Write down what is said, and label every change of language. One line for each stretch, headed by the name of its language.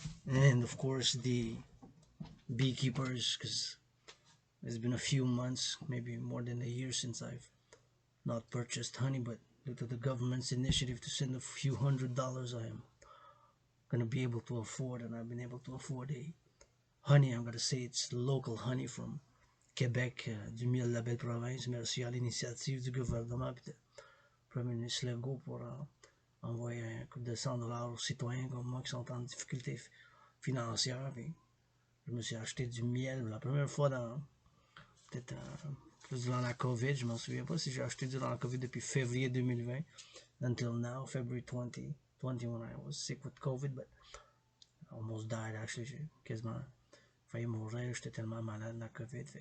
English: And of course, the beekeepers, because it's been a few months, maybe more than a year since I've not purchased honey, but due to the government's initiative to send a few $100s, I am going to be able to afford, and I've been able to afford a honey. I'm going to say it's local honey from Québec,
French: du miel de la belle province. Merci à l'initiative du gouvernement et du Premier ministre Legault pour envoyer un coup de $100 aux citoyens comme moi qui sont en difficulté financière. Puis je me suis acheté du miel la première fois dans peut-être plus durant la COVID. Je m'en souviens pas si j'ai acheté durant la COVID depuis février 2020
English: until now, February 2021. I was sick with COVID, but I almost died actually.
French: J'ai quasiment failli mourir, j'étais tellement malade de la COVID.